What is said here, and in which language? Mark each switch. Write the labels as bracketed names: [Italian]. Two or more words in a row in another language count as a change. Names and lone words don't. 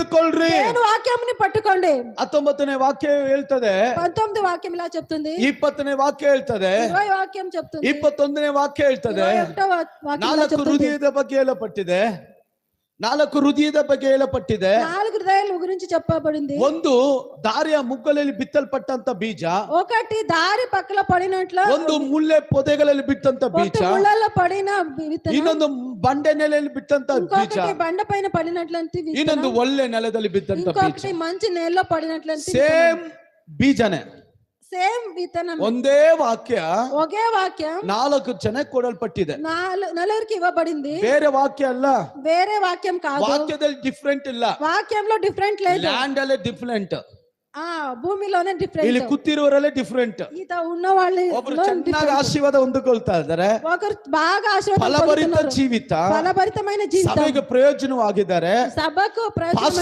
[Telugu] పట్టుకోల్రి. వాక్యంని పట్టుకోండి. [Kannada] 19ನೇ వాక్య ಹೇಳ್ತದೆ. [Telugu] 19 వాక్యం ఇలా చెప్తుంది. [Kannada] 20ನೇ వాక్ಯ ಹೇಳ್ತದೆ. [Telugu] 20 వాక్యం చెప్తుంది. [Kannada] 21ನೇ ವಾಕ್ಯ ಹೇಳ್ತದೆ. [Telugu] 21వ వాక్యం ఇలా 4 చెప్తుంది. [Kannada] ಹೃದಯದ ಬಗ್ಗೆ ಹೇಳಪಟ್ಟಿದೆ. 4 ಹೃದಯದ ಬಗ್ಗೆ ಹೇಳಪಟ್ಟಿದೆ. [Telugu] 4 హృదయాల గురించి చెప్పబడింది. [Kannada] ಒಂದು ದಾರಿಯ ಮುಗ್ಗಲಲ್ಲಿ ಬಿತ್ತಲ್ಪಟ್ಟಂತ ಬೀಜ, [Telugu] ఒకటి దారి పక్కల పడినట్లు, [Kannada] ಒಂದು ಮುಳ್ಳೆ ಪೊದೆಗಳಲ್ಲಿ ಬಿತ್ತಂತ ಬೀಜ, [Telugu] ముళ్ళలో పడిన విత్తనం, [Kannada] ಇನ್ನೊಂದು ಬಂಡೆ ನೆಲೆಯಲ್ಲಿ ಬಿತ್ತಂತ ಬೀಜ, [Telugu] ఇంకొకటి బండ పైన పడినట్లంటి విత్తనం, [Kannada] ಇನ್ನೊಂದು ಒಳ್ಳೆ ನೆಲದಲ್ಲಿ ಬಿತ್ತಂತ ಬೀಜ. [Telugu] ఇంకొకటి మంచి నేలలో పడినట్లంటి [Kannada] ಸೇಮ್ ಬೀಜನೇ, [Telugu] సేమ్ విత్తనం. [Kannada] ಒಂದೇ ವಾಕ್ಯ [Telugu] ఒకే వాక్యం [Kannada] 4 ಜನಕ್ಕೆ ಕೊಡಲ್ಪಟ್ಟಿದೆ. [Telugu] నలుగురికి ఇవ్వబడింది. [Kannada] ಬೇರೆ ವಾಕ್ಯ ಅಲ್ಲ, [Telugu] వేరే వాక్యం కాదు. [Kannada] ವಾಕ್ಯದಲ್ಲಿ ಡಿಫ್ರೆಂಟ್ ಇಲ್ಲ, [Telugu] వాక్యంలో డిఫరెంట్ లేదు. [Kannada] ಲ್ಯಾಂಡ್ ಅಲ್ಲೇ ಡಿಫ್ರೆಂಟ್, [Telugu] ಭೂಮಿలోనే డిఫరెంట్. [Kannada] ಇಲ್ಲಿ ಕೂತಿರುವವರಲ್ಲೇ ಡಿಫ್ರೆಂಟ್. [Telugu] ఈత ఉన్న వాళ్ళు [Kannada] ಒಬ್ರು ಚೆನ್ನಾಗಿ ಆಶೀರ್ವಾದ ಹೊಂದಿಕೊಳ್ತಾ ಇದ್ದಾರೆ, [Telugu] ఒకరు బాగా ఆశీర్వాదం [Kannada] ಫಲಭರಿತ [Telugu] పొందుతున్నారు. [Kannada] ಜೀವಿತ, [Telugu] ఫలభరితమైన జీవితం, [Kannada] ಸಭೆಗೆ ಪ್ರಯೋಜನವಾಗಿದ್ದಾರೆ. [Telugu] సభకు ప్రయోజనం